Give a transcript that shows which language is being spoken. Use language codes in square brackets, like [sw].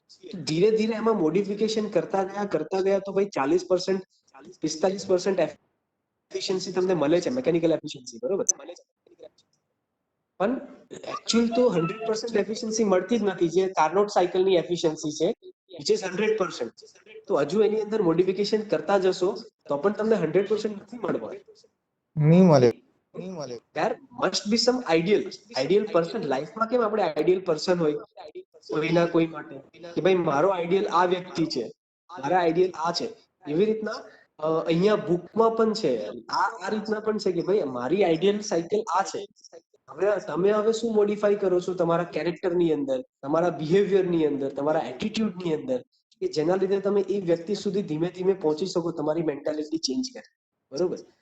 [gu] તો ધીરે ધીરે એમાં મોડિફિકેશન કરતા ગયા તો ભાઈ 40% 45% એફિશિયન્સી તમને મળે છે, મિકેનિકલ એફિશિયન્સી, બરોબર. પણ એકચ્યુઅલ તો 100% એફિશિયન્સી મળતી જ નથી, જે કાર્નોટ સાયકલની એફિશિયન્સી છે, વિચ ઇઝ 100%. તો હજુ એની અંદર મોડિફિકેશન કરતા જશો તો પણ તમને 100% નથી મળવા. નહીં મળે. [en] there must be some ideal person. [gu] લાઈફમાં કેમ આપણે આઈડિયલ પર્સન હોય કોઈના કોઈ માટે, કે ભાઈ મારો આઈડિયલ આ વ્યક્તિ છે, મારા આઈડિયલ આ છે. એવી રીતના અહીંયા બુકમાં પણ છે, આ રીતના પણ છે કે ભાઈ મારી આઈડિયલ સાયકલ આ છે. હવે શું મોડિફાઈ કરો છો તમારા કેરેક્ટરની અંદર, તમારા બિહેવિયરની અંદર, તમારા એટીટ્યુડની અંદર, કે જેના લીધે તમે એ વ્યક્તિ સુધી ધીમે ધીમે પહોંચી શકો, તમારી મેન્ટાલિટી ચેન્જ કરે, બરોબર.